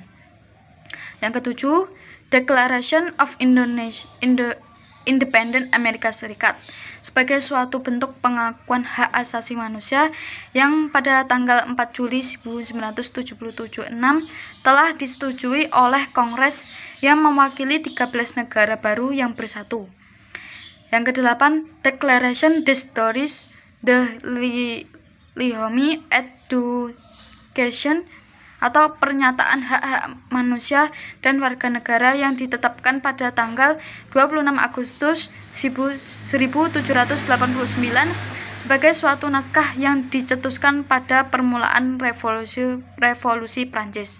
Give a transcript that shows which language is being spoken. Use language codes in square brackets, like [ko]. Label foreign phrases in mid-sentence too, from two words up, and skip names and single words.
[id] Yang ketujuh, [en] Declaration of Independent [id] Amerika Serikat sebagai suatu bentuk pengakuan hak asasi manusia yang pada tanggal 4 Juli 1977 telah disetujui oleh Kongres yang mewakili 13 negara baru yang bersatu. Yang kedelapan, [fr] Declaration des Droits de l'Homme et du Citoyen [id] atau pernyataan hak-hak manusia dan warga negara yang ditetapkan pada tanggal 26 Agustus 1789 sebagai suatu naskah yang dicetuskan pada permulaan revolusi Prancis.